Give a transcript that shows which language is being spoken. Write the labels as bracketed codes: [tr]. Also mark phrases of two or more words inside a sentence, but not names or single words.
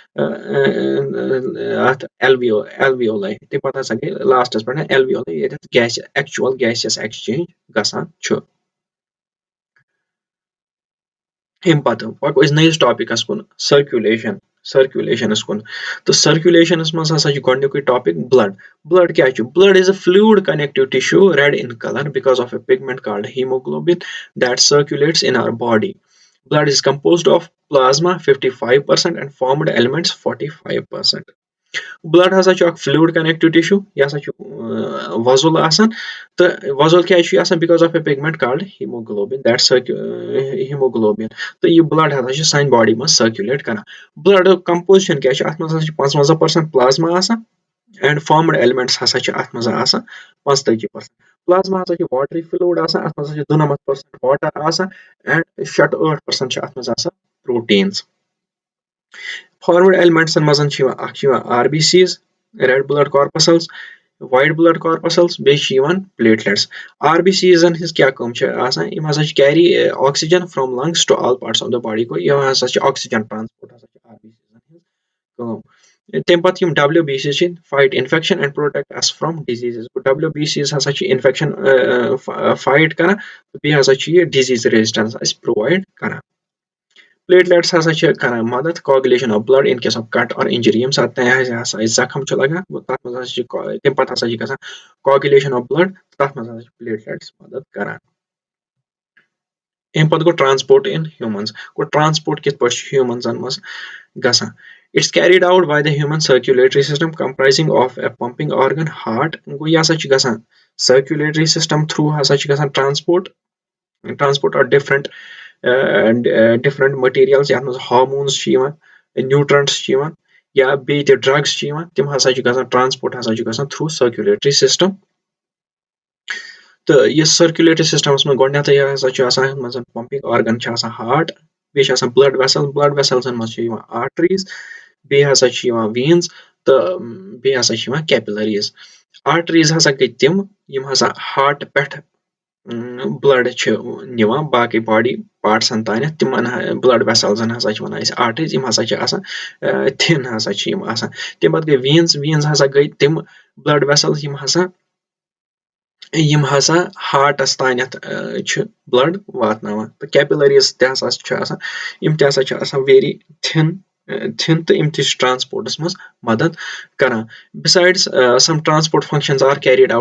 [ks] اتھ ایلویولاے تَمہِ پتہٕ ہسا گٔے لاسٹس پٮ۪ٹھ ایلویولاے ییٚتٮ۪تھ [en] actual gases exchange [ks] گژھان چھُ اَمہِ پتہٕ پکو أسۍ نٔیِس ٹاپِکس کُن سرکولیشنس کُن تہٕ سرکولیشنس منٛز ہسا چھُ گۄڈنیُکُے ٹاپِک بلڈ کیاہ چھُ [en] blood is a fluid connective tissue red in colour because of a pigment called haemoglobin that circulates in our body blood is composed of plasma 55% and formed elements 45%. [ks] بلڈ ہسا چھُ اکھ [en] fluid connective tissue [ks] یہِ ہسا چھُ وۄزُل آسان تہٕ وۄزُل کیازِ چھُ یہِ آسان [en] because of a pigment called haemoglobin [ks] تہٕ یہِ بلڈ ہسا چھُ سانہِ باڈی منٛز سرکولیٹ کران بلڈُک کمپوزِشن کیاہ چھُ اتھ منٛز ہسا چھُ 55% پلازما آسان [en] and formed elements [ks] ہسا چھِ اتھ منٛز آسان 45%. پلازما ہسا چھُ [en] watery fluid [ks] آسان اتھ منٛز ہسا چھُ 92% واٹر آسان اینڈ 6-8% چھِ اتھ منٛز آسان پروٹیٖنز [en] formed elements [ks] منٛز چھِ یِوان [en] RBCs red blood corpuscles white blood corpuscles [ks] وایٹ بلڈ کارپسلز بیٚیہِ چھِ یِوان پلیٹلیٹس [en] RBCs [ks] ہٕنٛز کیاہ کٲم چھِ آسان یِم ہسا چھِ [en] carry oxygen from lungs to all parts of the body [ks] گوٚو یِم ہسا چھِ [en] oxygen transport [ks] ہسا چھِ [en] RBCs [ks] ہٕنٛز کٲم تَمہِ پتہٕ یِم [en] WBC [ks] چھِ [en] fight infection and protect us from diseases WBCs [ks] ہسا چھِ انفیکشن فایٹ کران بیٚیہِ ہسا چھُ یہِ [en] disease resistance [ks] اَسہِ پرووایڈ کران Platelets ہسا چھِ کران مدد [en] coagulation of blood in case of cut or injury [ks] ییٚمہِ ساتہٕ تۄہہِ ہسا زخم چھُ لگان تَتھ منٛز ہسا چھِ تَمہِ پتہٕ ہسا چھِ گژھان [en] coagulation of blood [ks] تَتھ منٛز ہسا چھِ platelets مدد کران اَمہِ پتہٕ گوٚو [en] transport in humans [ks] گوٚو transport کِتھ پٲٹھۍ چھُ humans منٛز گژھان [en] It's carried out by the human circulatory system comprising of a pumping organ heart [ks] گوٚو یہِ ہسا چھُ گژھان [en] circulatory system through [ks] ہسا چھُ گژھان [en] transport of different materials [ks] یَتھ منٛز hormones چھِ یِوان nutrients چھِ یِوان یا بیٚیہِ تہِ drugs چھِ یِوان تِم ہسا چھِ گژھان transport ہسا چھُ گژھان [en] through circulatory system [ks] تہٕ یہِ [en] circulatory systemَس [ks] منٛز گۄڈٕنیٚتھٕے ہسا چھُ آسان یَتھ منٛز [en] pumping organ [ks] چھُ آسان heart بیٚیہِ چھِ آسان [en] blood vesselsن [ks] منٛز چھِ یِوان arteries بیٚیہِ ہسا چھِ یِوان veins تہٕ بیٚیہِ ہسا چھِ یِوان capillaries arteries ہسا گٔے تِم یِم ہسا heart پٮ۪ٹھ blood چھِ نِوان باقٕے [en] body partsن [ks] تانٮ۪تھ تِمن [en] blood vesselsن [ks] ہسا چھِ وَنان أسۍ arteries یِم ہسا چھِ آسان thin ہسا چھِ یِم آسان تَمہِ پتہٕ گٔے veins ہسا گٔے تِم [en] blood vessels [ks] یِم ہسا ہارٹس تانٮ۪تھ چھِ blood واتناوان تہٕ capillaries تہِ ہسا چھِ آسان یِم تہِ ہسا چھِ آسان [en] very thin [ks] تہٕ یِم تہِ چھِ transportس منٛز مدد کران [en] besides some transport functions are carried out